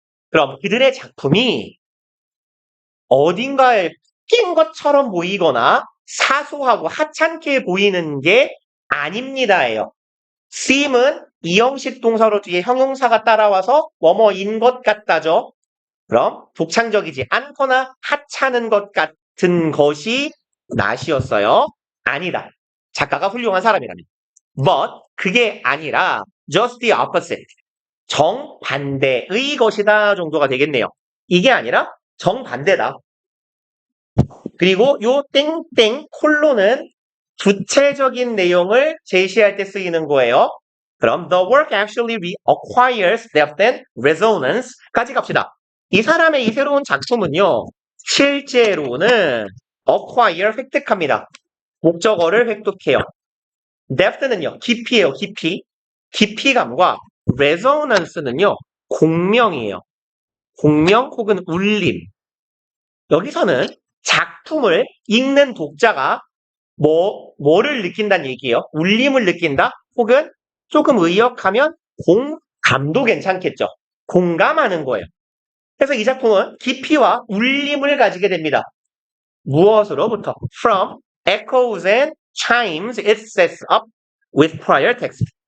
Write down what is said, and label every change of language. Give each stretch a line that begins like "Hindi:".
Korean: 그럼 그들의 작품이 어딘가에 낀 것처럼 보이거나 사소하고 하찮게 보이는 게 아닙니다예요. seem은 이형식 동사로 뒤에 형용사가 따라와서 뭐뭐인 것 같다죠. 그럼 독창적이지 않거나 하찮은 것 같은 것이 not이었어요. 아니다. 작가가 훌륭한 사람이라면.
English: But
Korean: 그게 아니라
English: just the opposite.
Korean: 정반대의 것이다 정도가 되겠네요. 이게 아니라 정반대다. 그리고 요 땡땡 콜론은 구체적인 내용을 제시할 때 쓰이는 거예요.
English: 그럼 the work actually acquires depth and resonance
Korean: 까지 갑시다. 이 사람의 이 새로운 작품은요. 실제로는 acquire 획득합니다. 목적어를 획득해요. depth는요. 깊이에요. 깊이. 깊이감과 resonance는요. 공명이에요. 공명 혹은 울림. 여기서는 작품을 읽는 독자가 뭐를 느낀다는 얘기예요? 울림을 느낀다? 혹은 조금 의역하면 공감도 괜찮겠죠. 공감하는 거예요. 그래서 이 작품은 깊이와 울림을 가지게 됩니다. 무엇으로부터?
English: From echoes and chimes it sets up with prior text.